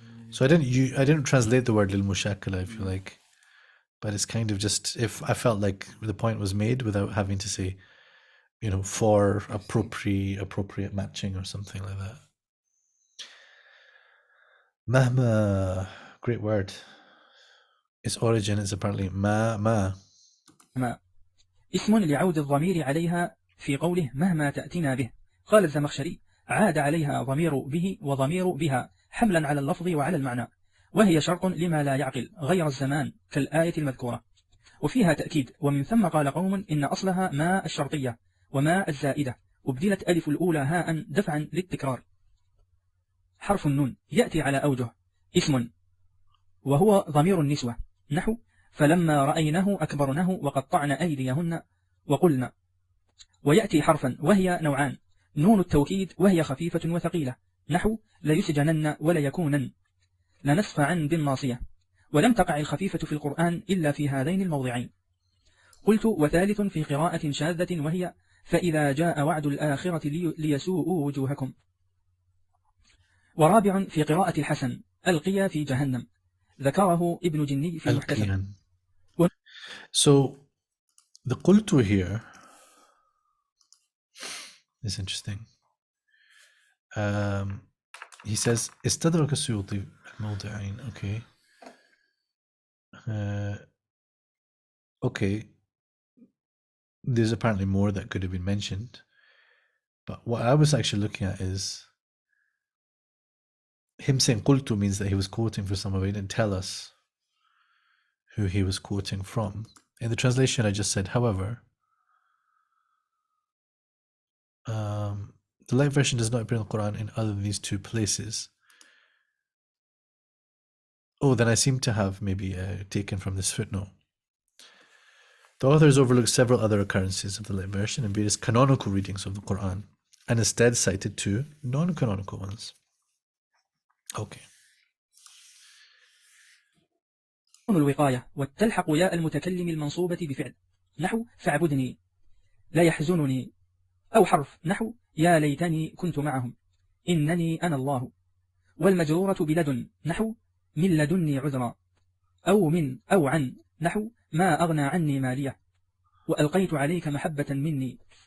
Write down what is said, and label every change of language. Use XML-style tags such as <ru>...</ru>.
<en>So I didn't translate the word للمشاكلة, if you like, but it's kind of just, if I felt like the point was made without having to say, for appropriate matching or something like that. Mahma, great word. Its origin is apparently ما.</en> <ar>اسم لعود الضمير عليها في قوله مهما تأتينا به. قال الزمخشري عاد عليها ضمير به وضمير بها حملا على اللفظ وعلى المعنى، وهي شرط لما لا يعقل غير الزمان كالآية المذكورة، وفيها تأكيد. ومن ثم قال قوم إن أصلها ما الشرطية وما الزائدة، أبدلت ألف الأولى هاء دفعا للتكرار. حرف النون يأتي على أوجه: اسم وهو ضمير النسوة، نحو فلما رأينه أكبرنه وقطعن أيديهن وقلن. ويأتي حرفا وهي نوعان: نون التوكيد وهي خفيفة وثقيلة، نحو ليسجنن وليكونن، لنسفعا بالناصية. ولم تقع الخفيفة في القرآن إلا في هذين الموضعين. قلت: وثالث في قراءة شاذة وهي فإذا جاء وعد الآخرة ليسوءوا وجوهكم. ورابع في قراءة الحسن: ألقيا في جهنم، ذكره ابن جني في المحتسب.</ar> <en>So the qultu here is interesting. He says</en> <ar>استدرك السيوطي الموضعين.</ar> <en>Okay. Okay. There's apparently more that could have been mentioned, but what I was actually looking at is him saying qultu means that he was quoting from somewhere. He didn't tell us who he was quoting from. In the translation I just said, however, the light version does not appear in the Quran in other than these two places. Oh, then I seem to have maybe taken from this footnote. The authors overlooked several other occurrences of the light version and various canonical readings of the Quran, and instead cited two non-canonical ones. Okay.</en> <ar>الوقاية والتلحق ياء المتكلم المنصوبة بفعل، نحو فاعبدني، لا يحزنني. أو حرف نحو يا ليتني كنت معهم، إنني أنا الله. والمجرورة بلدن، نحو من لدني عذرا. أو من أو عن، نحو ما أغنى عني مالية، وألقيت عليك محبة مني.</ar>